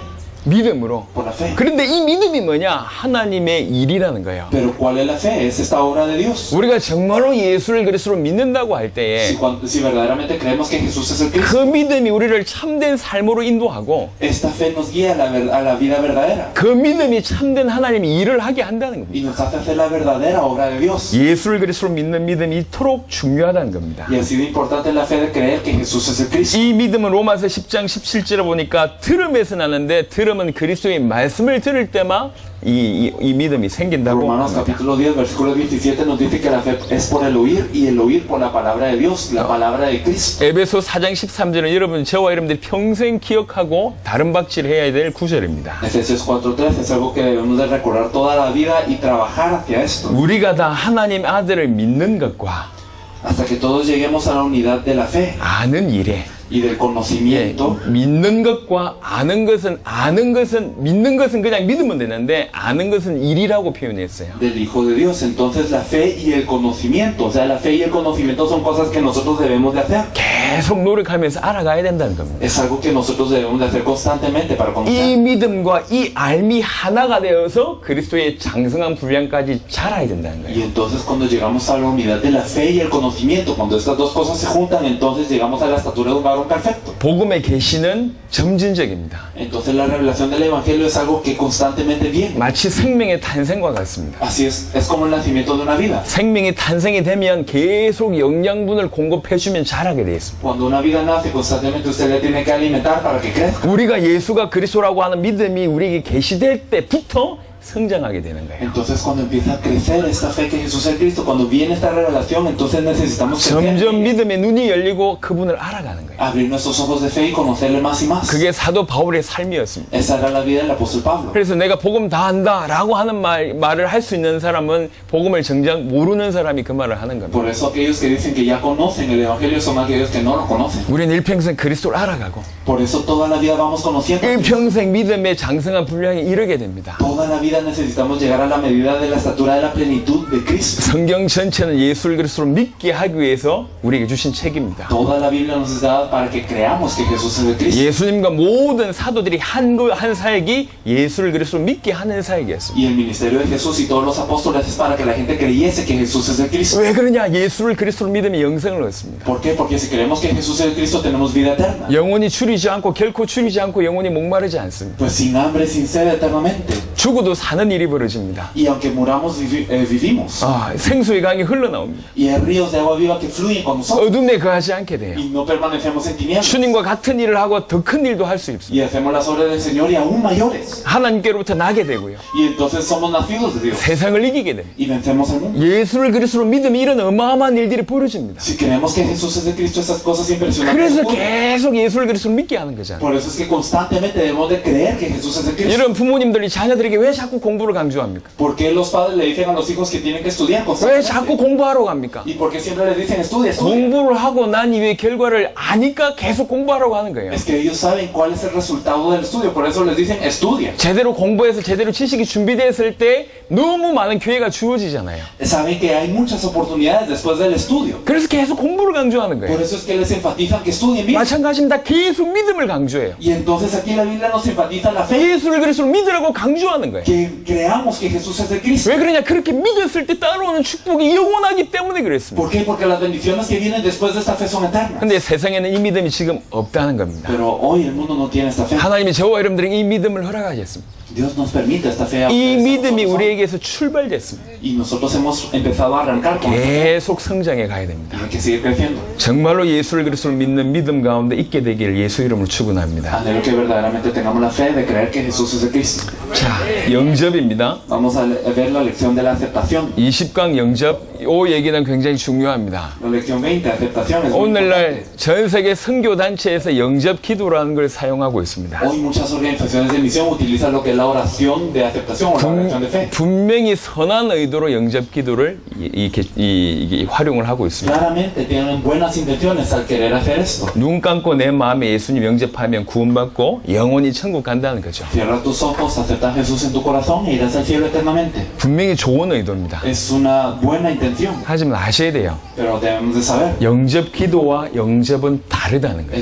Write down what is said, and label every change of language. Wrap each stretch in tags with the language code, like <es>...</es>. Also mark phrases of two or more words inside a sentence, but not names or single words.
<ko>믿음으로.</ko> <es>Por la fe.</es> <ko>그런데 이 믿음이 뭐냐? 하나님의 일이라는 거예요.</ko> <es>Pero ¿cuál es la fe? Es esta obra de Dios.</es> <ko>우리가 정말로 예수를 그리스도로 믿는다고 할 때에</ko> <es>Si verdaderamente creemos que Jesús es el Cristo,</es> <ko>그 믿음이 우리를 참된 삶으로 인도하고</ko> <es>esta fe nos guía a la vida verdadera</es> <ko>그 믿음이 참된 하나님의 일을 하게 한다는 겁니다.</ko> <es>y nos hace hacer la verdadera obra de Dios.</es> <ko>예수를 그리스도로 믿는 믿음이 이토록 중요하다는 겁니다.</ko> <es>Y así de importante es la fe de creer que Jesús es el Cristo.</es> <ko>이 믿음은 로마서 10장 17절에 보니까 들음에서 나는데 들음은 그리스도의 말씀을 들을 때만 이 믿음이 생긴다고</ko> <es>Romanos</es> <ko>합니다.</ko> <es>capítulo 10, versículo 27 nos dice que la fe es por el oír y el oír por la palabra de Dios, la palabra de Cristo.</es> <ko>에베소 4장 13절은 여러분 저와 여러분들이 평생 기억하고 다른 박질해야 될 구절입니다.</ko> <es>Efesios 4:3 es algo que debemos de recordar toda la vida y trabajar hacia esto.</es> <ko>우리가 다 하나님 아들을 믿는 것과</ko> <es>Hasta que todos lleguemos a la unidad de la fe</es> <ko>아는 일에</ko> <es>y del conocimiento.</es> <ko>믿는 것과 아는 것은 믿는 것은 그냥 믿으면 되는데 아는 것은 일이라고 표현했어요.</ko> <es>Del Hijo de Dios. Entonces la fe y el conocimiento, o sea, la fe y el conocimiento son cosas que nosotros debemos de hacer.</es> <ko>계속 노력하면서 알아가야 된다는 겁니다.</ko> <es>Es algo que nosotros debemos de hacer constantemente para</es> <ko>이</ko> <es>conocer.</es> <ko>믿음과 이 알미 하나가 되어서 그리스도의 장성한 분량까지 자라야 된다는</ko> <es>Y</es> <ko>거예요.</ko> <es>entonces cuando llegamos a la unidad de la fe y el conocimiento, cuando estas dos cosas se juntan, entonces llegamos a la estatura de un varón perfecto.</es> <ko>복음의 계시는 점진적입니다.</ko> <es>Entonces la revelación del Evangelio es algo que constantemente viene.</es> <ko>마치 생명의 탄생과 같습니다.</ko> <es>Así es como el nacimiento de una vida.</es> <ko>생명이 탄생이 되면 계속 영양분을 공급해주면 자라게 되어 있습니다.</ko> <es>Cuando una vida nace, constantemente usted le tiene que alimentar para que crezca.</es> <ko>우리가 예수가 그리스도라고 하는 믿음이 우리에게 계시될 때부터 성장하게 되는 거예요.</ko> <es>Entonces cuando empieza a crecer esta fe que Jesús es el Cristo, cuando viene esta revelación, entonces necesitamos</es> <ko>점점 믿음의 눈이 열리고 그분을 알아가는 거예요.</ko> <es>abrir nuestros ojos de fe y conocerle más y más.</es> <ko>그게 사도 바울의 삶이었습니다.</ko> <es>Esa era la vida del apóstol Pablo.</es> <ko>그래서 내가 복음 다 안다 라고 하는 말을 할 수 있는 사람은 복음을 정작 모르는 사람이 그 말을 하는 겁니다.</ko> <es>Por eso aquellos que dicen que ya conocen el Evangelio son aquellos que no lo conocen.</es> <ko>우리는 일평생 그리스도를 알아가고</ko> <es>Por eso toda la vida vamos conociendo.</es> <ko>일평생 믿음의 장성한 분량에 이르게 됩니다.</ko> <es>Toda la vida necesitamos llegar a la medida de la estatura de la plenitud de Cristo.</es> <ko>성경 전체는 예수를 그리스도로 믿게 하기 위해서 우리에게 주신 책입니다.</ko> <es>Toda la Biblia nos es dada para que creamos que Jesús es el Cristo.</es> <ko>예수님과 모든 사도들이 한 사역이 예수를 그리스도로 믿게 하는 사역이었습니다.</ko> <es>Y el ministerio de Jesús y todos los apóstoles es para que la gente creyese que Jesús es el Cristo.</es> <ko>왜 그러냐? 예수를 그리스도로 믿으면 영생을 얻습니다.</ko> <es>¿Por qué? Porque si creemos que Jesús es el Cristo tenemos vida eterna.</es> <ko>영혼이 줄이지 않고 결코 줄이지 않고 영혼이 목마르지 않습니다.</ko> <es>Pues sin hambre, sin sed eternamente.</es> <ko>죽어도 사는 일이 벌어집니다.</ko> <es>Y aunque muramos, vivimos.</es> <ko>생수의 강이 흘러나옵니다.</ko> <es>Y hay ríos de agua viva que fluyen con nosotros.</es> <ko>어둠에 거하지 않게 돼요.</ko> <es>Y no permanecemos en tinieblas.</es> <ko>주님과 같은 일을 하고 더 큰 일도 할 수 있습니다.</ko> <es>Y hacemos las obras del Señor y aún mayores.</es> <ko>하나님께로부터 나게 되고요.</ko> <es>Y entonces somos nacidos de Dios.</es> <ko>세상을 이기게 됩니다.</ko> <es>Y vencemos el mundo.</es> <ko>예수를 그리스도로 믿으면 이런 어마어마한 일들이 벌어집니다.</ko> <es>Si creemos que Jesús es el Cristo, esas cosas impresionantes</es> <ko>그래서</ko> <es>ocurren.</es> <ko>계속 예수를 그리스도로 믿게 하는 거잖아요.</ko> <es>Por eso es que constantemente debemos de creer que Jesús es el Cristo.</es> <ko>이런 부모님들이 자녀들에게 왜 자꾸 공부를 강조합니까?</ko> <es>¿Por qué los padres le dicen a los hijos que tienen que estudiar</es> <ko>왜 자꾸</ko> <es>constantemente?</es> <ko>공부하러 갑니까?</ko> <es>¿Y por qué siempre les dicen estudia, estudia?</es> <ko>공부를 하고 난 이후에 결과를 아니까 계속 공부하라고 하는 거예요.</ko> <es>Es que ellos saben cuál es el resultado del estudio, por eso les dicen estudia.</es> <ko>제대로 공부해서 제대로 지식이 준비됐을 때 너무 많은 기회가 주어지잖아요.</ko> <es>saben que hay muchas oportunidades después del estudio.</es> <ko>그래서 계속 공부를 강조하는</ko> <es>Por</es> <ko>거예요.</ko> <es>eso es que les enfatizan que estudien bien.</es> <ko>마찬가지입니다. 계속 믿음을 강조해요.</ko> <es>Y entonces aquí en la Biblia nos enfatiza la fe,</es> <ko>예수를 그리스도로 믿으라고 강조하는 거예요.</ko> <es>que creamos que Jesús es el Cristo.</es> <ko>왜 그러냐? 그렇게 믿었을 때 따라오는 축복이 영원하기 때문에 그랬습니다.</ko> <es>¿Por qué? Porque las bendiciones que vienen después de esta fe son eternas.</es> <ko>근데 세상에는 이 믿음이 지금 없다는 겁니다.</ko> <es>Pero hoy el mundo no tiene esta fe.</es> <ko>하나님이 저와 여러분들에게 이 믿음을 허락하셨습니다.</ko> <es>Dios nos permite esta fe a</es> <ko>이</ko> <es>ustedes,</es> <ko>믿음이</ko> <es>nosotros,</es> <ko>우리에게서 출발됐습니다.</ko> <es>y nosotros hemos empezado a arrancar con esto.</es> <ko>계속 성장해 가야 됩니다.</ko> <es>Y hay que seguir creciendo.</es> <ko>정말로 예수를 그리스도를 믿는 믿음 가운데 있게 되기를 예수 이름으로 축원합니다.</ko> <es>Anhelo que verdaderamente tengamos la fe de creer que Jesús es el Cristo.</es> <ko>자, 영접입니다.</ko> <es>Vamos a ver la lección de la aceptación.</es> <ko>20강 영접, 이 얘기는 굉장히 중요합니다.</ko> <es>La lección 20, aceptación, es muy</es> <ko>오늘날</ko> <es>importante.</es> <ko>전 세계 선교 단체에서 영접 기도라는 걸 사용하고 있습니다.</ko> <es>Hoy muchas organizaciones de misión utilizan lo que es la oración de aceptación o la oración de fe.</es> <ko>분명히 선한 의도로 영접 기도를 이게 활용을 하고 있습니다.</ko> <es>Claramente tienen buenas intenciones al querer hacer esto.</es> <ko>눈 감고 내 마음에 예수님 영접하면 구원받고 영원히 천국 간다는 거죠.</ko> <es>Cierra tus ojos, acepta a Jesús en tu corazón e irás al cielo eternamente.</es> <ko>분명히 좋은 의도입니다.</ko> <es>Es una buena intención,</es> <ko>하지만 아셔야 돼요.</ko> <es>pero debemos de saber.</es> <ko>영접 기도와 영접은 다르다는 거예요.</ko>